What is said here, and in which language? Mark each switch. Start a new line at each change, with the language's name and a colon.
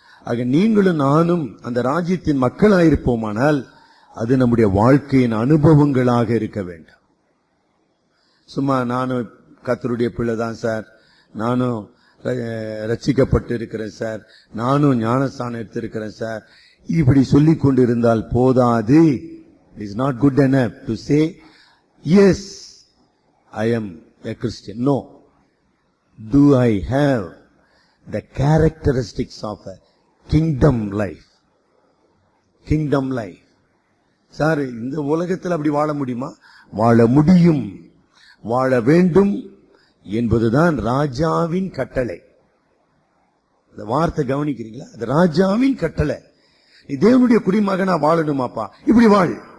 Tamil: ஆக நீங்களும் நானும் அந்த ராஜ்யத்தின் மக்களாயிருப்போமானால் அது நம்முடைய வாழ்க்கையின் அனுபவங்களாக இருக்க வேண்டும். சும்மா நானும் கர்த்தருடைய பிள்ளை தான் சார், நானும் ரட்சிக்கப்பட்டு இருக்கிறேன் சார், நானும் ஞானஸ்தானம் எடுத்திருக்கிறேன் சார், இப்படி சொல்லிக் கொண்டிருந்தால் போதாது.
English: It is not good enough to say, yes, I am a Christian. No. Do I have the characteristics of a kingdom life? Kingdom life.
Tamil: Sir, இந்த உலகத்தில் அப்படி வாழ முடியுமா? வாழ முடியும், வாழ வேண்டும் என்பதுதான் ராஜாவின் கட்டளை. இந்த வார்த்தை கவனிக்கிறீங்களா? அது ராஜாவின் கட்டளை. நீ தேவனுடைய குடிமகனா வாழணுமாப்பா, இப்படி வாழ்.